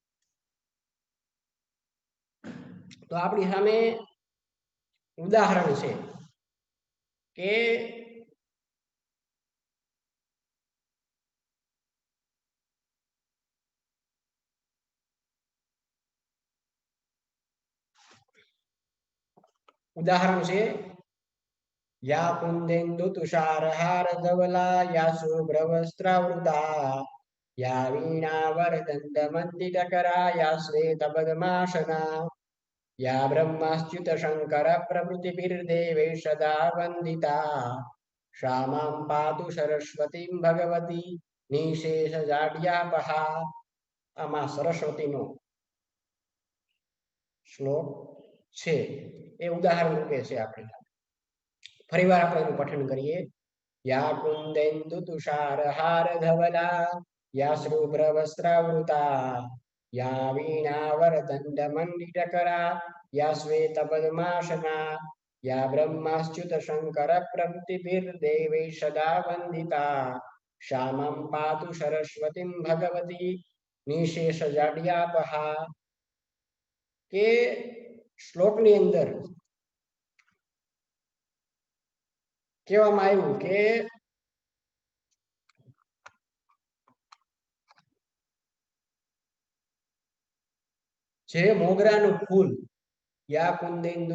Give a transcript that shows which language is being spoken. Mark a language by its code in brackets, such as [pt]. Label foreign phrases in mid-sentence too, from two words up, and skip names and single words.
[gu] તો આપણી સામે ઉદાહરણ છે કે ઉદાહરણ [sa] છે या कुन्देन्दु तुषारहार धवला या शुभ्रवस्त्रावृता या वीणावरदण्ड मण्डितकरा या श्वेतपद्मासना या ब्रह्माच्युत शङ्कर प्रभृतिभिर्देवैः सदा वन्दिता सा मां पातु सरस्वतीं भगवती निशेषजाड्यापहा। [gu] આમાં સરસ્વતીનો શ્લોક છે એ ઉદાહરણ રૂપે છે આપણે। ફરીવાર આપણે એનું પઠન કરીએ। [sa] या कुन्देन्दु तुषारहार धवला या शुभ्र वस्त्रावृता या वीणावरदण्ड मण्डितकरा या श्वेत पद्मासना या ब्रह्माच्युत शंकर प्रभृतिभिर्देवैः सदा वन्दिता सा मां पातु सरस्वतीं भगवती निशेष जाड्यापहा। [gu] કે શ્લોકની અંદર કહેવામાં આવ્યું કે જે મોગરાનું ફૂલ [sa] या कुन्देन्दु